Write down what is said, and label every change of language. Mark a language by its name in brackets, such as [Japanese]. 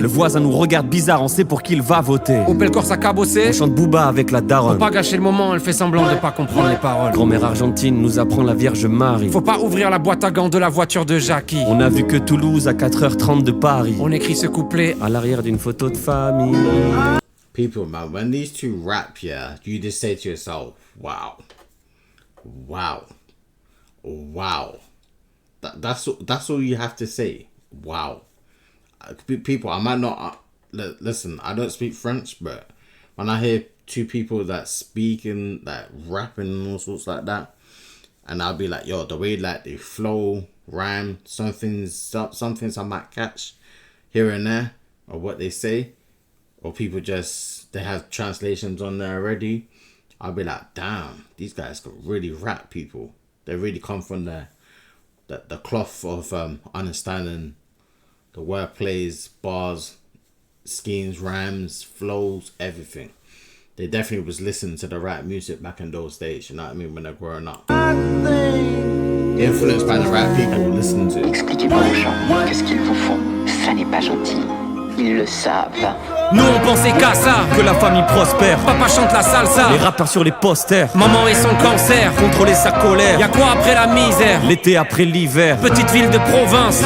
[French] Le voisin nous regarde bizarre, on sait pour qui il va voter. Opel Corse a cabossé. On chante Booba avec la daronne. Faut pas gâcher le moment, elle fait semblant de pas comprendre les paroles. Grand-mère argentine nous apprend la Vierge Marie. Faut pas ouvrir la boîte à gants de la voiture de Jackie. On a vu que Toulouse à 4h30 de Paris. On écrit ce couplet à l'arrière d'une photo de famille. [English] People, man, when these two rap, yeah, you just say to yourself, wow. Wow. Wow. That's all you have to say. Wow. People, I might not listen, I don't speak French, but when I hear two people that speaking, that rapping and all sorts like that, and I'll be like, yo, the way like they flow, rhyme, some things I might catch here and there, or what they say, or people just, they have translations on there already. I'll be like, damn, these guys could really rap, people. They really come from the cloth of understanding the wordplays, bars, schemes, rhymes, flows, everything. They definitely was listening to the rap music back in those days, you know what I mean, when they're growing up. Influenced by the rap people listening to it. [French] Expliquez-moi aux gens que ce qu'ils vous font, ça n'est pas gentil. Ils le savent. Nous on pensait qu'à ça, que la famille prospère. Papa chante la salsa, les rappeurs sur les posters. Maman et son cancer, contrôler sa colère. Y'a quoi après la misère? L'été après l'hiver. Petite ville de province,